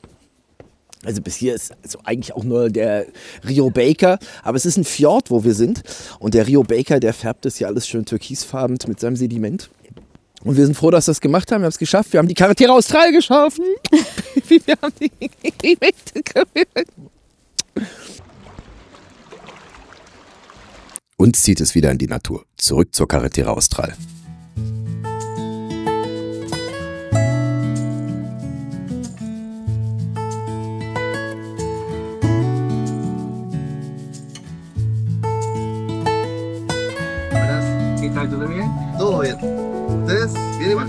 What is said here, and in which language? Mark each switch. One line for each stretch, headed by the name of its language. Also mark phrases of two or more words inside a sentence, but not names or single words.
German: Also bis hier ist also eigentlich auch nur der Rio Baker, aber es ist ein Fjord, wo wir sind und der Rio Baker, der färbt das hier alles schön türkisfarben mit seinem Sediment. Und wir sind froh, dass wir es gemacht haben, wir haben es geschafft, wir haben die Carretera Austral geschaffen. Wir haben die Uns zieht es wieder in die Natur, zurück zur Carretera Austral.
Spanish: ¿Qué tal? ¿Todo bien? Todo bien. ¿Ustedes? ¿Vienen más?